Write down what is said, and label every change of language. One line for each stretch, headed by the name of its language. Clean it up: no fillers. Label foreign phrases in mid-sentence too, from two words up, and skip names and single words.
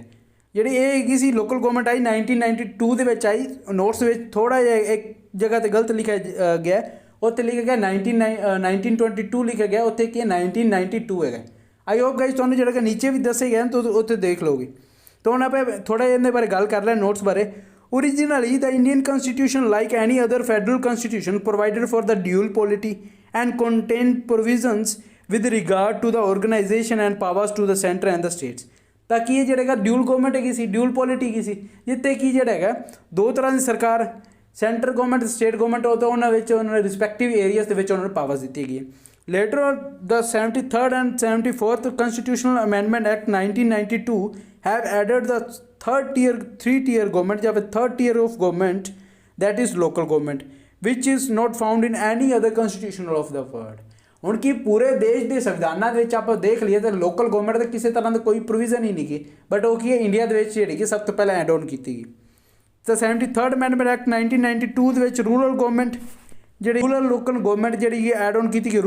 Punjabi: ਜਿਹੜੀ ਇਹ ਹੈਗੀ ਸੀ
English: local government
Punjabi: ਆਈ 1992 ਦੇ ਵਿੱਚ ਆਈ। ਨੋਟਸ ਵਿੱਚ ਥੋੜ੍ਹਾ ਜਿਹਾ ਇੱਕ ਜਗ੍ਹਾ 'ਤੇ ਗਲਤ ਲਿਖਿਆ ਗਿਆ, ਉੱਥੇ ਲਿਖਿਆ ਗਿਆ 1922 ਲਿਖਿਆ ਗਿਆ, ਉੱਥੇ ਕੀ 1992 ਹੈਗਾ।
English: I hope guys
Punjabi: ਤੁਹਾਨੂੰ ਜਿਹੜਾ ਕਿ ਨੀਚੇ ਵੀ ਦੱਸੇ ਗਏ ਤਾਂ ਉੱਥੇ ਦੇਖ ਲਓਗੇ। ਤਾਂ ਹੁਣ ਆਪਾਂ ਥੋੜ੍ਹਾ ਜਿਹਾ ਇਹਦੇ ਬਾਰੇ ਗੱਲ ਕਰ ਲੈ ਨੋਟਸ ਬਾਰੇ।
English: Originally, the Indian Constitution, like any other federal constitution, provided for the dual polity and contained provisions with regard to the organization and powers to the center and the states.
Punjabi: ਤਾਂ ਕੀ ਇਹ ਜਿਹੜਾ ਹੈਗਾ
English: dual government
Punjabi: ਹੈਗੀ ਸੀ,
English: dual polity
Punjabi: ਹੈਗੀ ਸੀ, ਜਿੱਥੇ ਕੀ ਜਿਹੜਾ ਹੈਗਾ 2 ਤਰ੍ਹਾਂ ਦੀ ਸਰਕਾਰ,
English: center government state government,
Punjabi: ਉਹ ਤਾਂ ਉਹਨਾਂ ਵਿੱਚ ਉਹਨਾਂ ਨੇ
English: respective areas
Punjabi: ਦੇ ਵਿੱਚ ਉਹਨਾਂ ਨੂੰ ਪਾਵਰਸ ਦਿੱਤੀ ਗਈ ਹੈ।
English: Later on, the 73rd and 74th Constitutional Amendment Act 1992 have added the 3-tier government
Hindi: या फिर
English: third tier of government, that is local government, which is not found in any other constitution of the world.
Punjabi: ਹੁਣ ਕੀ ਪੂਰੇ ਦੇਸ਼ ਦੇ ਸੰਵਿਧਾਨਾਂ ਦੇ ਵਿੱਚ ਆਪਾਂ ਦੇਖ ਲਈਏ ਤਾਂ
English: local government
Punjabi: ਦਾ ਕਿਸੇ ਤਰ੍ਹਾਂ ਦਾ ਕੋਈ ਪ੍ਰੋਵੀਜ਼ਨ ਹੀ ਨਹੀਂ ਗੀ, ਬਟ ਉਹ ਕੀ ਹੈ ਇੰਡੀਆ ਦੇ ਵਿੱਚ ਜਿਹੜੀ ਕਿ ਸਭ ਤੋਂ ਪਹਿਲਾਂ
English: add on
Punjabi: ਕੀਤੀ ਗਈ। ਤਾਂ 73rd
English: amendment act
Punjabi: 1992 ਦੇ ਵਿੱਚ
English: rural government
Punjabi: ਜਿਹੜੀ
English: local government
Punjabi: ਜਿਹੜੀ
English: add on
Punjabi: ਕੀਤੀ ਗਈ।